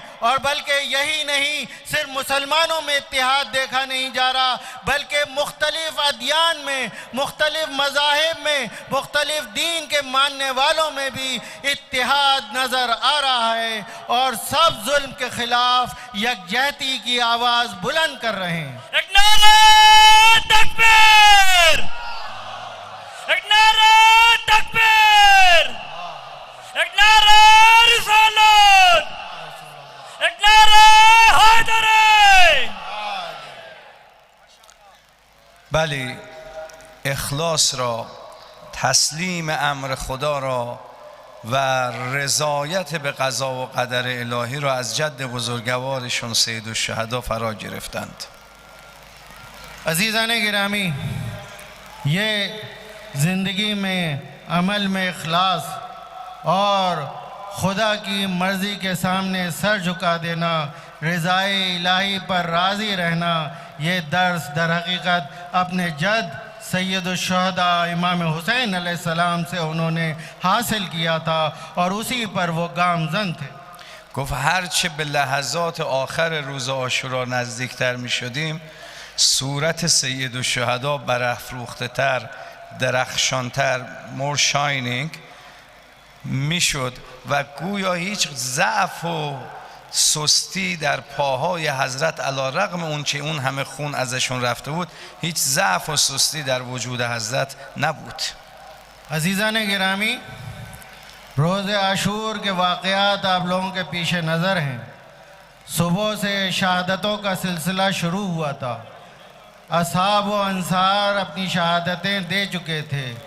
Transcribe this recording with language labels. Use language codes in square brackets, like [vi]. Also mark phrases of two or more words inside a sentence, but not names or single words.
[hi] और बल्कि यही नहीं, सिर्फ मुसलमानों में इत्तिहाद देखा नहीं जा रहा, बल्कि मुख्तलिफ अदियान में, मुख्तलिफ मज़ाहिब में, मुख्तलिफ दीन के मानने वालों में भी इत्तिहाद नज़र आ रहा है और सब जुल्म के खिलाफ यकजहती की आवाज़ बुलंद कर रहे हैं. एक नारा तकबीर, एक नारा तकबीर, एक नारा रिसालत, एक नारा हैदरी. [fa] بله، اخلاص را، تسلیم امر خدا را و رضایت به قضا و قدر الهی را از جد بزرگوارشون سید الشهدا فرا گرفتند. [hi] अज़ीज़ान गिरामी, ये ज़िंदगी में अमल में इखलास और खुदा की मर्ज़ी के सामने सर झुका देना, रज़ाए इलाही पर राज़ी रहना, ये दर्स दर हकीकत अपने जद सैयदुश्शुहदा इमाम हुसैन अलैहिस्सलाम से उन्होंने हासिल किया था और उसी पर वो गामज़न थे. [fa] گفت هرچه به لحظات آخر روز عاشورا نزدیکتر می شدیم صورت سید الشهدا برافروخته تر، درخشانتر، [en] more shining [fa] می شد و گویا هیچ ضعف و سستی در پاهای حضرت علی رغم اون که اون همه خون ازشون رفته بود هیچ ضعف و سستی در وجود حضرت نبود. [hi] अज़ीज़ान गिरामी, रोज़ आशूर के वाक़यात आप लोगों के पीछे नज़र हैं. सुबह से शहादतों का सिलसिला शुरू हुआ था. असहाब व अंसार अपनी शहादतें दे चुके थे.